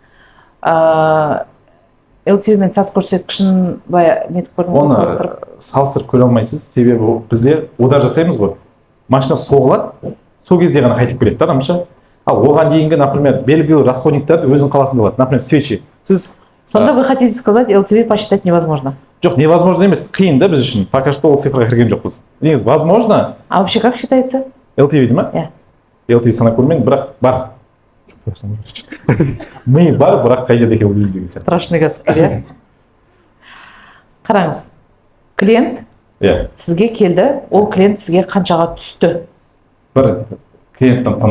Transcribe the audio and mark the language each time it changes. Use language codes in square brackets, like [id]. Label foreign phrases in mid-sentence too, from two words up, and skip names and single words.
[kk] LTV мен SaaS көрсеткішін былай нетіп көрдіңіз? Оны салыстырып көре алмайсыз, себебі бізде удар жасаймыз ғой. Машина соғылады, сол кезде ғана қайтып келеді да адамша. Ал оған дейінгі, например, белгілі расходниктарды өзің қаласында болады. [ru] Например, свечи. Сіз сонда вы хотите сказать, LTV посчитать невозможно? [kk] Жоқ, невозможно емес, қиын да біз үшін. [ru] Пока что [kk] ол цифраға кірген жоқпыз. Негізі возможно. [ru] А вообще как считается? [kk] LTV ма? Иә. LTV санап көрмедім, бірақ бар. Ми бар, бірақ қай жерде екенін білмеймін деген сияқты. Страшный кәсіпкер, иә. Қараңыз, клиент сізге келді, ол клиент сізге қаншаға түсті? Бір клиенттің құны.